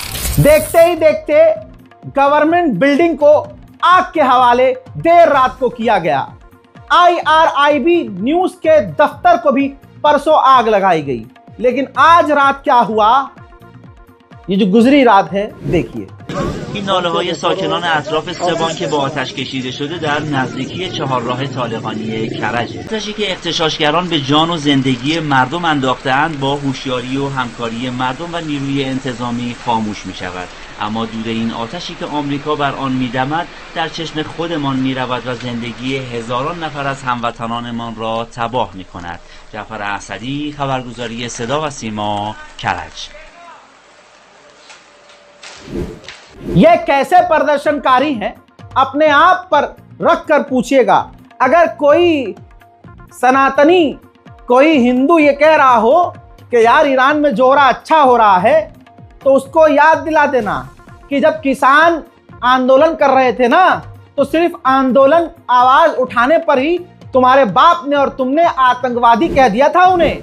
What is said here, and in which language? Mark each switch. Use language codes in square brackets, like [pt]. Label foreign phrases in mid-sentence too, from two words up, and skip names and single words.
[hi] देखते ही देखते [en] government building [hi] को आग के हवाले देर रात को किया गया। IRIB न्यूज के दफ्तर को भी परसों आग लगाई गई। लेकिन आज रात क्या हुआ, ये जो गुजरी रात है, देखिए। [fa] این ناله‌های ساکنان اطراف سه بانک با آتش کشیده شده در نزدیکی چهارراه طالقانی کرجه. آتشی که اغتشاشگران به جان و زندگی مردم انداخته‌اند با هوشیاری و همکاری مردم و نیروی انتظامی خاموش می‌شود. اما دود این آتشی که آمریکا بر آن می‌دمد در چشم خودمان می‌رود و زندگی هزاران نفر از هموطنانمان را تباه می‌کند. جعفر اسدی، خبرگزاری صدا و سیما، کرج. [hi] ये कैसे प्रदर्शनकारी हैं, अपने आप पर रख कर पूछिएगा। अगर कोई सनातनी, कोई हिंदू ये कह रहा हो कि यार ईरान में जो हो रहा अच्छा हो रहा है, तो उसको याद दिला देना कि जब किसान आंदोलन कर रहे थे ना, तो सिर्फ आंदोलन आवाज उठाने पर ही तुम्हारे बाप ने और तुमने आतंकवादी कह दिया था उन्हें।